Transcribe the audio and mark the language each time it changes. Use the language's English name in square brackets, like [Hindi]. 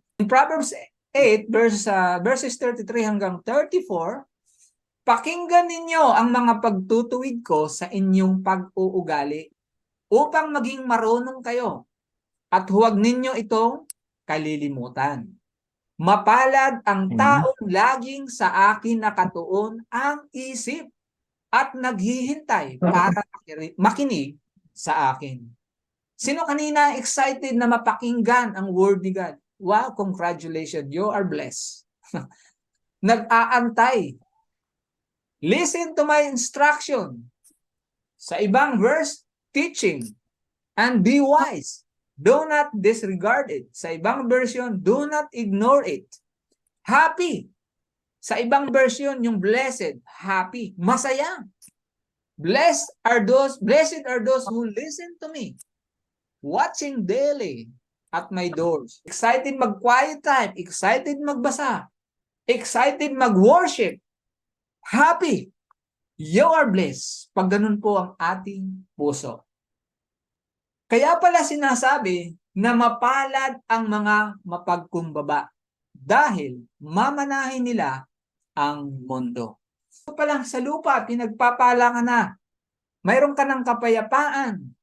[Filipino] In Proverbs 8 verses 33 hanggang 34, pakinggan ninyo ang mga pagtutuwid ko sa inyong pag-uugali upang maging marunong kayo at huwag ninyo itong kalilimutan. Mapalad ang taong laging sa akin nakatuon ang isip at naghihintay para makinig sa akin. Sino kanina excited na mapakinggan ang word ni God? [English] Wow, congratulations, you are blessed. [Filipino] Nag-aantay. [English] Listen to my instruction. [Filipino] Sa ibang [English] verse, teaching and be wise. Do not disregard it. [Filipino] Sa ibang [English] version, do not ignore it. Happy. [Filipino] Sa ibang version, yung [English] blessed, happy, [Filipino] masaya. [English] Blessed are those who listen to me, watching daily at my doors. [Filipino] Excited mag-quiet time, excited magbasa, excited mag-worship, happy. [English] You are blessed. [Filipino] Pag ganun po ang ating puso. Kaya pala sinasabi na mapalad ang mga mapagkumbaba dahil mamanahin nila ang mundo. So palang sa lupa, pinagpapala ka na. Mayroon ka ng kapayapaan.